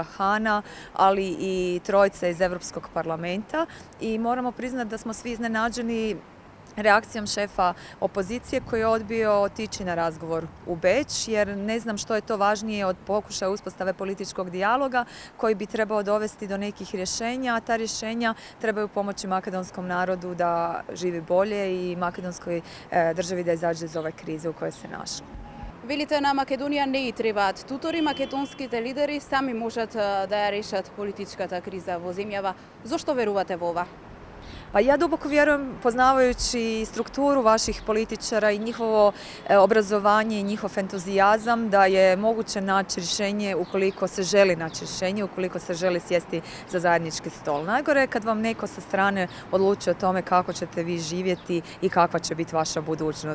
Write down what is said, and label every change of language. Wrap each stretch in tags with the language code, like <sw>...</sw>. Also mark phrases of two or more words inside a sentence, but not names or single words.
<hr>Hana, ali i trojice iz Europskog parlamenta i moramo priznati da smo svi iznenađeni reakcijom šefa opozicije koji je odbio otići na razgovor u Beč jer ne znam što je to važnije od pokušaja uspostave političkog dijaloga koji bi trebao dovesti do nekih rješenja, a ta rješenja trebaju pomoći makedonskom narodu da živi bolje i makedonskoj državi da izađe iz ove krize u kojoj se našla.</hr> <mk>Велите на Македонија не и требаат тутори, македонските лидери сами можат да ја решат политичката криза во земјава. Зошто верувате во ова?</mk> <hr>Pa ja duboko vjerujem, poznavajući strukturu vaših političara i njihovo obrazovanje i njihov entuzijazam, da je moguće naći rješenje ukoliko se želi naći rješenje, ukoliko se želi sjesti za zajednički stol. Najgore je kad vam neko sa strane odlučuje o tome kako ćete vi živjeti i kakva će biti vaša budućnost.</hr>